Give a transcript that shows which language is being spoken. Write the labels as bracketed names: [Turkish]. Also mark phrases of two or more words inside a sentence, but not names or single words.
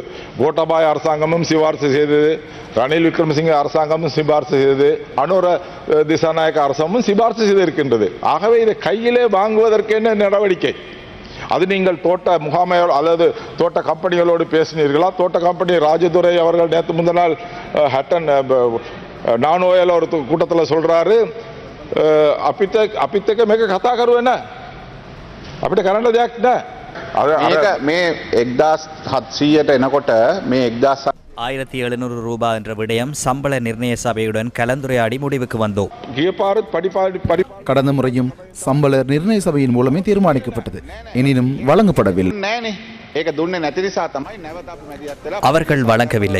[Tamil] கோட்டாபாய அரசாங்கமும் சிபார்சு செய்தது, ரணில் விக்ரமசிங்க அரசாங்கமும் சிபார்சு செய்தது, அனுர திசாநாயக்க அரசாங்கமும் சிபார்சு செய்திருக்கின்றது. ஆகவே இதை கையிலே வாங்குவதற்கு என்ன நடவடிக்கை? அது நீங்கள் தோட்ட முகாமையோடு அல்லது தோட்ட கம்பெனிகளோடு பேசினீர்களா? தோட்ட கம்பெனி ராஜதுரை அவர்கள் நேற்று முந்தின நாள் ஹட்டன் நானோயில் ஒரு கூட்டத்தில் சொல்றாரு, [Sinhala] අපිත් මේක කතා කරුවේ නැහැ. අපිට කරන්න දෙයක් නැහැ. මේ 1700ට එනකොට මේ [Tamil] 1700 ரூபாய் என்ற விடயம் சம்பள நிர்ணய சபையுடன் கலந்துரையாடி முடிவுக்கு வந்தோம். கடந்த முறையும் சம்பள நிர்ணய சபையின் மூலமே தீர்மானிக்கப்பட்டது, எனினும் வழங்கப்படவில்லை. அவர்கள் வழங்கவில்லை.